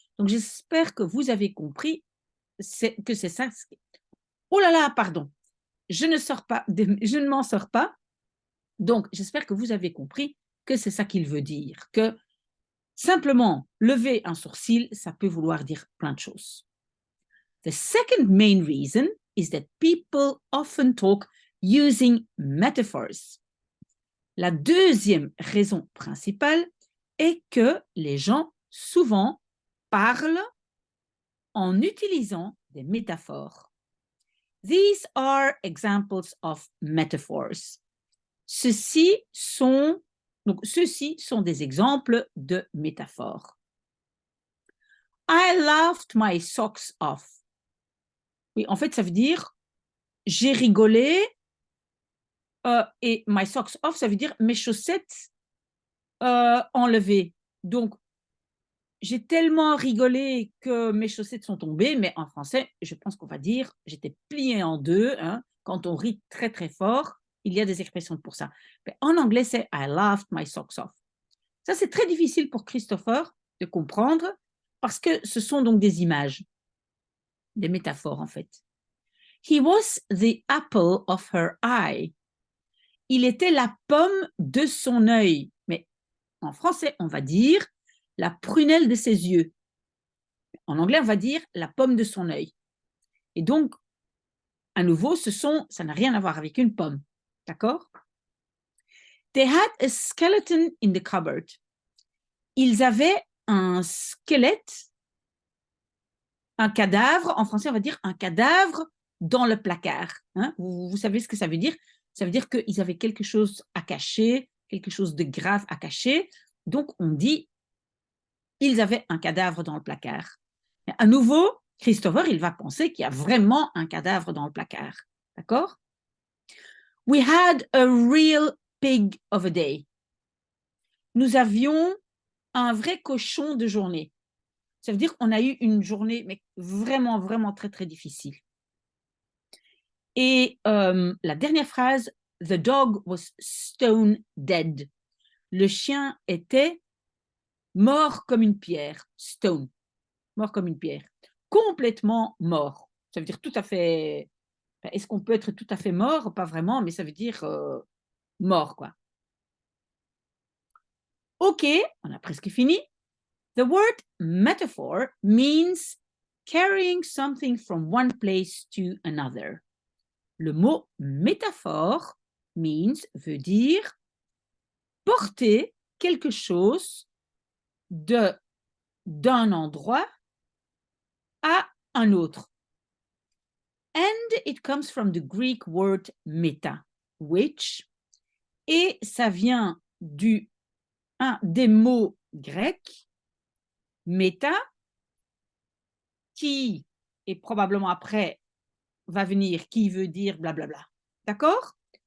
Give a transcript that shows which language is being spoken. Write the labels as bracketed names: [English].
[French] Donc, j'espère que vous avez compris que c'est ça. Oh là là, pardon. Je ne m'en sors pas. Donc, j'espère que vous avez compris que c'est ça qu'il veut dire, que simplement lever un sourcil, ça peut vouloir dire plein de choses. [English] The second main reason is that people often talk using metaphors. [French] La deuxième raison principale est que les gens souvent parlent en utilisant des métaphores. [English] These are examples of metaphors. [French] Ceux-ci sont des exemples de métaphores. [English] I laughed my socks off. [French] Oui, en fait, ça veut dire j'ai rigolé et [English] my socks off, [French] ça veut dire mes chaussettes enlevées. Donc, j'ai tellement rigolé que mes chaussettes sont tombées, mais en français, je pense qu'on va dire j'étais pliée en deux. Hein, quand on rit très, très fort, il y a des expressions pour ça. Mais en anglais, c'est [English] I laughed my socks off. [French] Ça, c'est très difficile pour Christopher de comprendre parce que ce sont donc des images, des métaphores en fait. [English] He was the apple of her eye. [French] Il était la pomme de son œil. Mais en français, on va dire la prunelle de ses yeux. En anglais, on va dire la pomme de son œil. Et donc, à nouveau, ça n'a rien à voir avec une pomme. D'accord? [English] They had a skeleton in the cupboard. [French] Ils avaient un squelette, un cadavre, en français, on va dire un cadavre dans le placard. Hein? Vous savez ce que ça veut dire? Ça veut dire qu'ils avaient quelque chose à cacher, quelque chose de grave à cacher. Donc, on dit, ils avaient un cadavre dans le placard. Mais à nouveau, Christopher, il va penser qu'il y a vraiment un cadavre dans le placard. D'accord? [English] We had a real pig of a day. [French] Nous avions un vrai cochon de journée. Ça veut dire qu'on a eu une journée mais vraiment, vraiment très, très difficile. Et la dernière phrase, [English] the dog was stone dead. [French] Le chien était mort comme une pierre. Stone, mort comme une pierre. Complètement mort. Ça veut dire tout à fait... Est-ce qu'on peut être tout à fait mort? Pas vraiment, mais ça veut dire mort, quoi. OK, on a presque fini. [English] The word metaphor means carrying something from one place to another. [French] Le mot métaphore veut dire porter quelque chose d'un endroit à un autre. [English] And it comes from the Greek word meta, which, [French] et ça vient des mots grecs, méta, qui, et probablement après, va venir qui veut dire blablabla. D'accord?